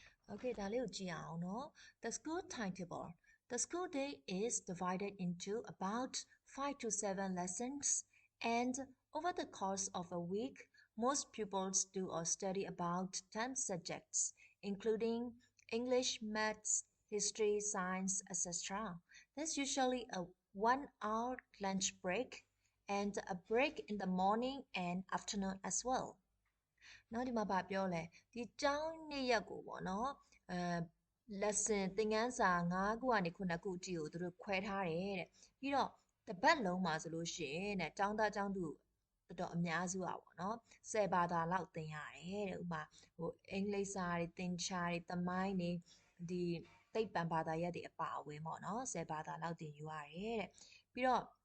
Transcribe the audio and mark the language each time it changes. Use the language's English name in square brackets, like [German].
[English] Okay [Burmese] ဒါလေးကိုကြည့်အောင်နော် [English] The school timetable The school day is divided into about 5 to 7 lessons and over the course of a week most pupils do or study about 10 subjects including English, maths, history, science, etc. There's usually a 1-hour lunch break and a break in the morning and afternoon as well. [Burmese] နောက်ဒီမှာဗာပြောလဲဒီကျောင်းနေ့ရက်ကိုပေါ့နော်lesson သင်ခန်းစာ9ခုကနေ9ခုအထိကိုသူတို့ခွဲထားတယ်တဲ့ပြီးတော့တစ်ပတ်လုံးမှာဆိုလို့ရှိရင်တဲ့ကျောင်းသားကျောင်းသူတော်တော်အများစုอ่ะပေါ့နော်10ဘာသာလောက်သင်ရတယ်တဲ့ဥပမာဟိုအင်္ဂလိပ်စာတွေသင်ချာတွေသမိုင်းတွေဒီသိပ္ပံဘာသာရပ်တွေအပါအဝင်ပေါ့နော်10ဘာသာလောက်သင်ယူရတယ်တဲ့ပြီးတော့